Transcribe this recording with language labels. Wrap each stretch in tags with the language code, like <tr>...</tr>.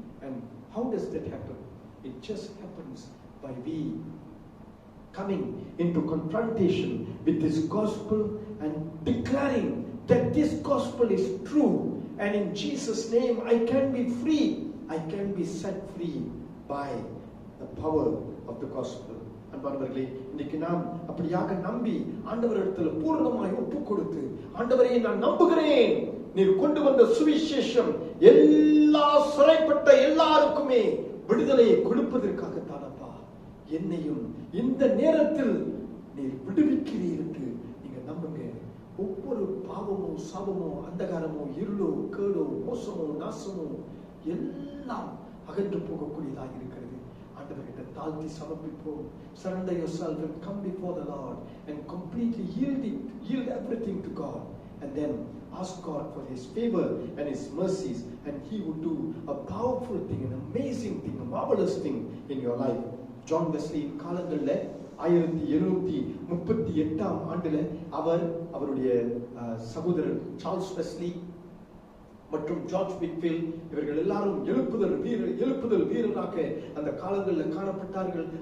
<en>And how does that happen? It just happens by we coming into confrontation with this gospel and declaring that this gospel is true, and in Jesus' name I can be free, I can be set free by the power of the gospel.</en> <ta>அன்பானவர்களே, இன்னைக்கு நாம் அப்படியாக நம்பி ஆண்டவரிடத்தில் பூர்ணமாய் ஒப்பு கொடுத்து, ஆண்டவரே நான் நம்புகிறேன், நீர் கொண்டு வந்த சுவிசேஷம் எல்லா சிறைப்பட்ட எல்லாருக்குமே விடுதலையை கொடுப்பதற்காகத்தானப்பா, என்னையும் இந்த நேரத்தில் நீர் விடுவிக்கிறீர் என்று நீங்க நம்புங்க. ஒவ்வொரு பாவமோ, சாபமோ, அந்தகாரமோ, இருளோ, கேடோ, மோசமோ, நாசமோ எல்லாம் அகன்று போகக்கூடியதாக இருக்கிறது. ஆண்டவர்கிட்ட தாழ்த்தி சமர்ப்பிப்போம்.</ta> <en>Surrender yourself and come before the Lord and completely yield everything to God, and then ask God for His favor and His mercies, and He would do a powerful thing, an amazing thing, a marvelous thing in your life.</en> <ta>John Wesley காலங்கள்ல 1738 ஆண்டுல அவருடைய சகோதரர் Charles Wesley மற்றும் George விக்ஃபீல்ட் இவர்கள் எல்லாரும் எழுப்புதல் வீரராக அந்த காலங்களில் காணப்பட்டார்கள்.</ta>